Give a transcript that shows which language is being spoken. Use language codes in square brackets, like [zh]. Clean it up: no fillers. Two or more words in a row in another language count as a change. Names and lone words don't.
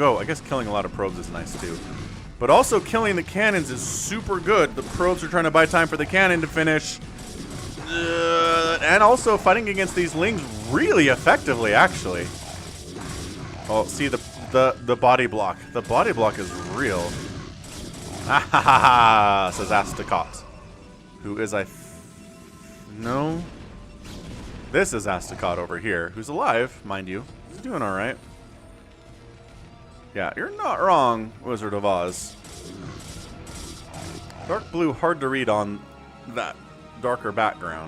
[en] I guess killing a lot of probes is nice too. But also killing the cannons is super good. The probes are trying to buy time for the cannon to finish. And also fighting against these Lings really effectively, actually. Oh, see the body block. The body block is real. Ah ha ha ha, says Astacot. Who is no. This is Astacot over here, who's alive, mind you. He's doing alright. Yeah, you're not wrong, Wizard of Oz. Dark blue, hard to read on that darker background.